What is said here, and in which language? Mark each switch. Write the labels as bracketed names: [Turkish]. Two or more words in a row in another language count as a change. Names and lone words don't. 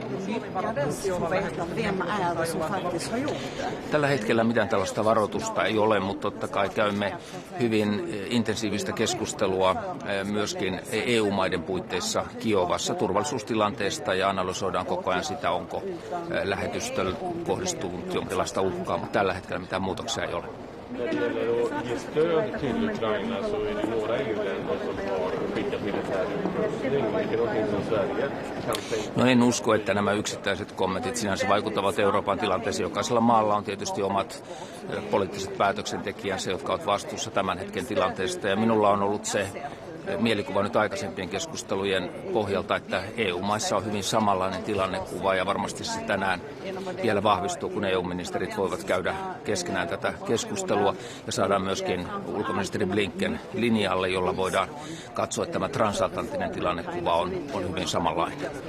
[Finnish] Tällä hetkellä mitään tällaista varoitusta ei ole, mutta totta kai käymme hyvin intensiivistä keskustelua myöskin EU-maiden puitteissa Kiovassa turvallisuustilanteesta, ja analysoidaan koko ajan sitä, onko lähetystöllä kohdistunut jonkinlaista uhkaa, mutta tällä hetkellä mitään muutoksia ei ole. [Swedish] När det gäller att ge stöd till Ukraina så är det några EU-länder som har skickat militär [Finnish] No en usko, että nämä yksittäiset kommentit sinänsä vaikuttavat Euroopan tilanteeseen. Jokaisella maalla on tietysti omat poliittiset päätöksentekijänsä, jotka ovat vastuussa tämän hetken tilanteesta. Ja minulla on ollut se mielikuva nyt aikaisempien keskustelujen pohjalta, että EU-maissa on hyvin samanlainen tilannekuva ja varmasti se tänään vielä vahvistuu, kun EU-ministerit voivat käydä keskenään tätä keskustelua ja saadaan myöskin ulkoministeri Blinken linjalle, jolla voidaan katsoa, että tämä transatlanttinen tilannekuva on hyvin samanlainen.